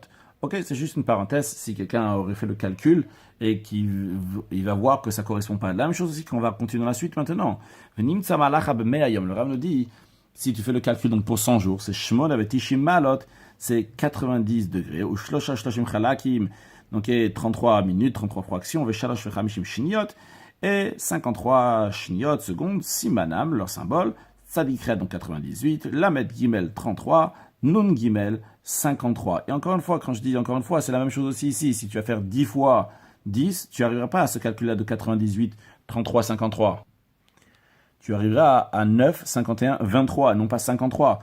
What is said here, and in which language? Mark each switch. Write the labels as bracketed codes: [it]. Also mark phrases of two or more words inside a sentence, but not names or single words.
[fr] Ok, c'est juste une parenthèse, si quelqu'un aurait fait le calcul et qu'il va voir que ça ne correspond pas. La même chose aussi qu'on va continuer dans la suite maintenant. Le Rambam nous dit, si tu fais le calcul donc pour 100 jours, c'est shmon avec [he] תשעים מעלות, [fr] c'est 90 degrés, ou [he] שלושה שלושים חלקים, [fr] donc 33 minutes, 33 fractions, [he] ושלוש וחמישים שניות, [fr] et 53 shniot secondes, simanam, leur symbole, Tzadikret, donc 98, [he] למד גימל [fr] 33, [he] נון גימל [fr] 53. Et encore une fois, quand je dis encore une fois, c'est la même chose aussi ici. Si tu vas faire 10 fois 10, tu n'arriveras pas à ce calcul-là de 98, 33, 53. Tu arriveras à 9, 51, 23, non pas 53.